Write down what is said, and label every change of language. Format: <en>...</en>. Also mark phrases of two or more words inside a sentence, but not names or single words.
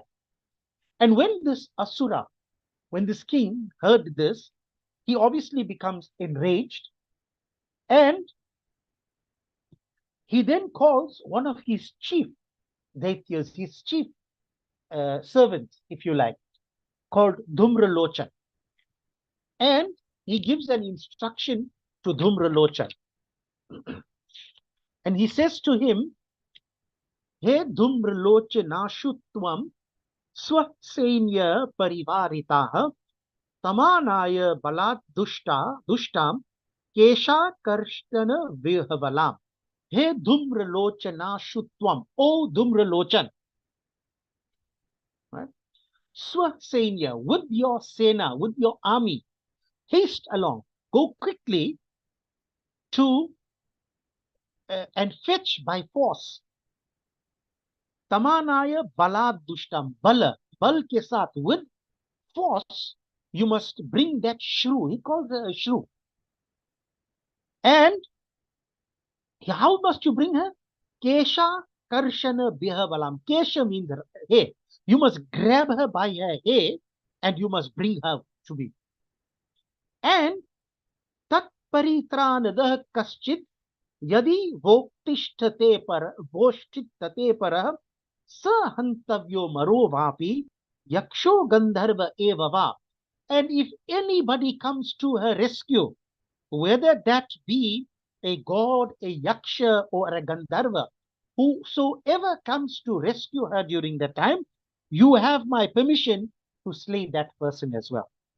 <en>And when this Asura, when this king heard this, he obviously becomes enraged, and he then calls one of his chief Daityas, his chief servants, if you like, called Dhumralochana. And he gives an instruction to Dhumralochana. And he says to him,</en> <sa>हे धूम्रलोचन स्वसैन्य परिवारितः तामानय बलात् दुष्टां केश कर्षण विह्वलाम्. हे धूम्रलोचन त्वम्.</sa> <en>O Dhumralochan. Right? Swasenya, with your sena, with your army, haste along, go quickly to and fetch by force.</en> <sa>तामानय बलात् दुष्टाम्,</sa> <hi>बल के साथ,</hi> <en>with force, you must bring that shrew. He calls her a shrew. And how must you bring her?</en> <sa>केश कर्षण विह्वलाम्.</sa> <en>Kesha means hair. You must grab her by her hair and you must bring her to me.</en> <sa>And तत् परित्राणदः कश्चित् यदि वोत्तिष्ठते परः सहन्तव्यो मरोवापि यक्षो गन्धर्व एवावा.</sa> <en>And if anybody comes to her rescue, whether that be a god, a yaksha, or a gandharva, whosoever comes to rescue her during that time, you have my permission to slay that person as well.</en>